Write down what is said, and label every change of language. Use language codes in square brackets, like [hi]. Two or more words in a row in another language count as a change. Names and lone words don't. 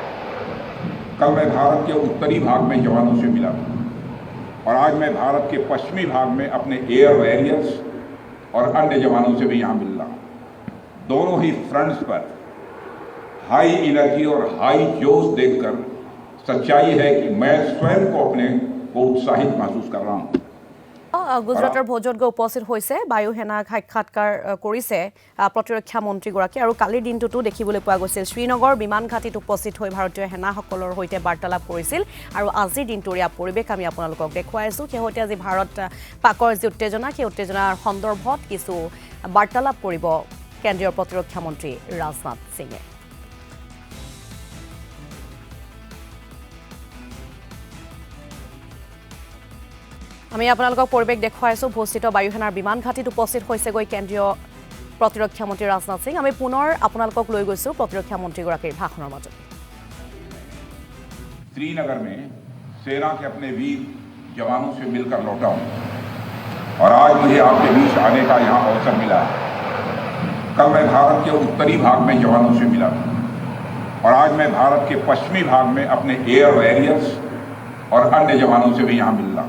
[hi] कल मैं भारत के उत्तरी भाग में जवानों से मिला और आज मैं भारत के पश्चिमी भाग में अपने एयर वॉरियर्स और अन्य जवानों से भी यहाँ मिल रहा हूँ। दोनों ही फ्रंट्स पर हाई एनर्जी और हाई जोश देखकर सच्चाई है कि मैं स्वयं को अपने को उत्साहित महसूस कर रहा हूँ। [as] গুজৰাটৰ ভোজত গৈ উপস্থিত হৈছে বায়ুসেনাক সাক্ষাৎকাৰ কৰিছে প্ৰতিৰক্ষা মন্ত্ৰীগৰাকী আৰু কালিৰ দিনটোতো দেখিবলৈ পোৱা গৈছিল শ্ৰীনগৰ বিমান ঘাটিত উপস্থিত হৈ ভাৰতীয় সেনাসকলৰ সৈতে বাৰ্তালাপ কৰিছিল আৰু আজিৰ দিনটোৰ ইয়াৰ পৰিৱেশ আমি আপোনালোকক দেখুৱাইছো শেহতীয়া আজি ভাৰত পাকৰ যি উত্তেজনা সেই উত্তেজনাৰ সন্দৰ্ভত কিছু বাৰ্তালাপ কৰিব কেন্দ্ৰীয় প্ৰতিৰক্ষা মন্ত্ৰী ৰাজনাথ সিঙে। আমি আপোনালোকক পৰিৱেশ দেখুৱাইছো ভূস্থিত বায়ুসেনাৰ বিমান ঘাটিত উপস্থিত হৈছেগৈ কেন্দ্ৰীয় প্ৰতিৰক্ষা মন্ত্ৰী ৰাজনাথ সিং। আমি পুনৰ আপোনালোকক লৈ গৈছো প্ৰতিৰক্ষা মন্ত্ৰীগৰাকীৰ ভাষণৰ মাজত। [hi] श्रीनगर में सेना के अपने वीर जवानों से मिलकर लौटा हूँ और आज मुझे आपके बीच आने का यहाँ अवसर मिला है। कल मैं भारत के उत्तरी भाग में जवानों से मिला और आज मैं भारत के पश्चिमी भाग में अपने एयर वॉरियर्स और अन्य जवानों से भी यहाँ मिल रहा हूँ।